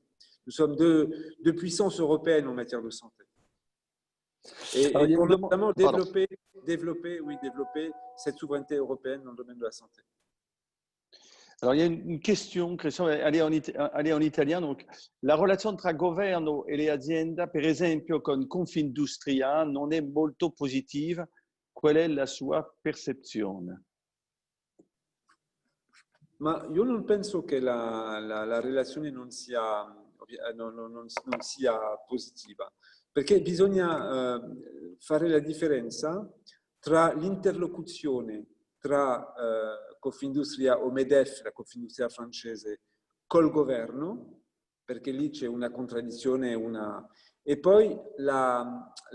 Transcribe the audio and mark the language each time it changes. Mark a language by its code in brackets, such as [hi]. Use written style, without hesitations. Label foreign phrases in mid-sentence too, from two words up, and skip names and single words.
[fr] Nous sommes deux puissances européennes en matière de santé. Et pour notamment développer cette souveraineté européenne dans le domaine de la santé. Alors, il y a une question, Christian, elle est en italien. [it] Donc, la relazione tra governo e le aziende, per esempio con Confindustria, non è molto positiva. Qual è la sua percezione? Ma io non penso che la relazione non sia positiva, perché bisogna fare la differenza tra l'interlocuzione tra Confindustria o MEDEF, la Confindustria francese, col governo, perché lì c'è una contraddizione, e poi la